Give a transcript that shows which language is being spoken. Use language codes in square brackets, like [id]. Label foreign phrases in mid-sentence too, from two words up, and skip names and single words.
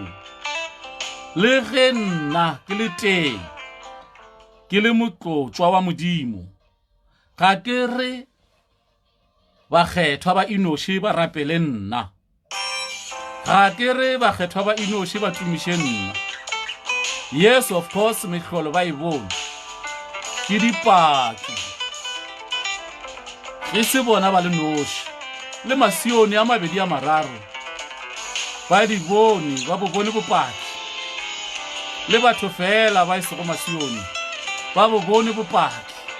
[nso] Le ge nna ke le teng ke le motlotswa wa modimo, ga ke re bakgethwa ba Enoshi ba rapele nna, ga ke re bakgethwa ba Enoshi ba tumiše nna. [en] Yes, of course, [nso] mehlolo ba e bone ke dipaki e se bona ba le noši le masione a mabedi a mararo ba di bone ba bo bone bopaki le batho fela ba isego masione ba bo bone bopaki